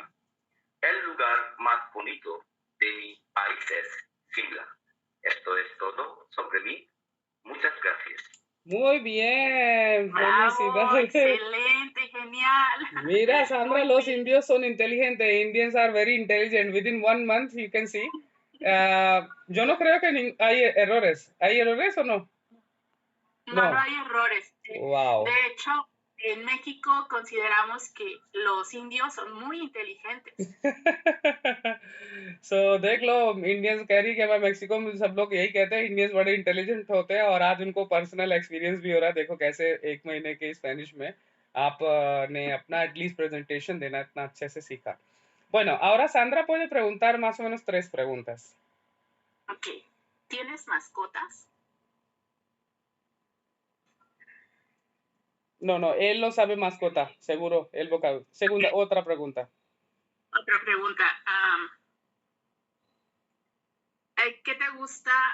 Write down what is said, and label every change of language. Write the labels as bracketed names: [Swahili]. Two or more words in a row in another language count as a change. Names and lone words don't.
[Spanish] El lugar más bonito de mi país es Shimla. Esto es todo sobre mí. Muchas gracias. Muy bien, Bravo, felicidades. excelente, genial. Mira, Sandra, Muy los bien. indios son inteligentes. [English] Indians are very intelligent. Within 1 month, you can see. [Spanish] Yo no creo que hay errores. ¿Hay errores o no? No hay errores. [English] Wow. [Spanish] De hecho, en México consideramos que los indios son muy inteligentes. [Hindi] देख लो, इंडियंस कह रही है कि मैं मेक्सिको में सब लोग यही कहते हैं इंडियंस बड़े इंटेलिजेंट होते हैं और आज उनको [English] personal experience [Hindi] भी हो रहा है। देखो कैसे 1 महीने के स्पेनिश में आप ने अपना [English] at least presentation [Hindi] देना इतना अच्छे से सीखा। [Spanish] Bueno, ahora Sandra puede preguntar más o menos 3 preguntas. Ok. ¿Tienes mascotas? No, él no sabe mascota, seguro, el vocablo. Segunda, otra pregunta. Otra pregunta. ¿Qué te gusta?